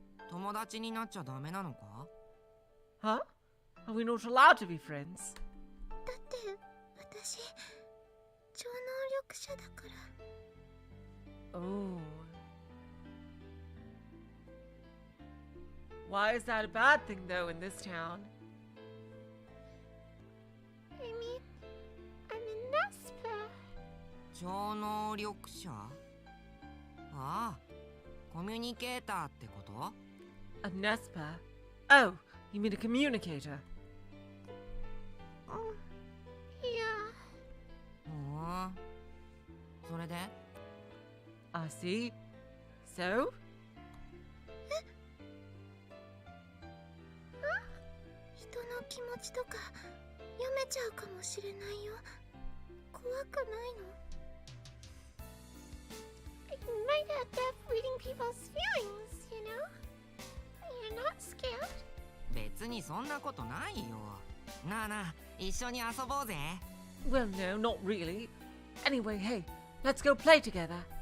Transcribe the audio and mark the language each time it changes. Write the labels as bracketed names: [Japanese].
[Japanese] 友達になっちゃダメなのか？ [English] Huh? Are we not allowed to be friends? [Japanese] だって私超能力者だから。 [English] Oh. Why is that a bad thing, though, in this town? I mean, I'm a Nesper. [Japanese] 超能力者？ああ、コミュニケーターってこと？ [English] A Nespa? Oh, you mean a communicator? Yeah. [Japanese] ほう。それで？ [English] I see. So? [Japanese] 人の気持ちとか読めちゃうかもしれないよ。怖くないの？ [English] I might have death reading people's feelings, you know? You're not scared? [Japanese] 別にそんなことないよ。なあなあ、一緒に遊ぼうぜ。 [English] Well, no, not really. Anyway, hey, let's go play together.